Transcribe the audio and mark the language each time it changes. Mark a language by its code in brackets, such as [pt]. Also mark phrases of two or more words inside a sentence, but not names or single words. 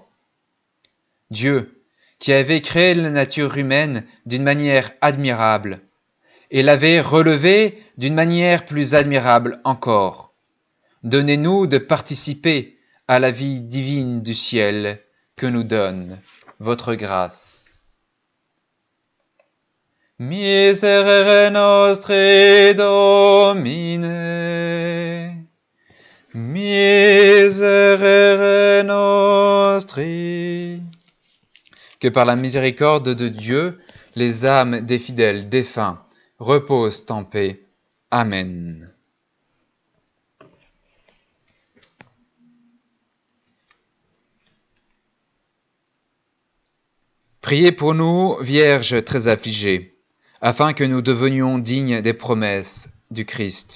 [fr] Dieu, qui avait créé la nature humaine d'une manière admirable, et l'avait relevée d'une manière plus admirable encore, donnez-nous de participer à la vie divine du ciel que nous donne votre grâce. [la] Miserere nostri Domine, miserere nostri. [fr] Que par la miséricorde de Dieu, les âmes des fidèles défunts reposent en paix. Amen. Priez pour nous, Vierge très affligée, afin que nous devenions dignes des promesses du Christ.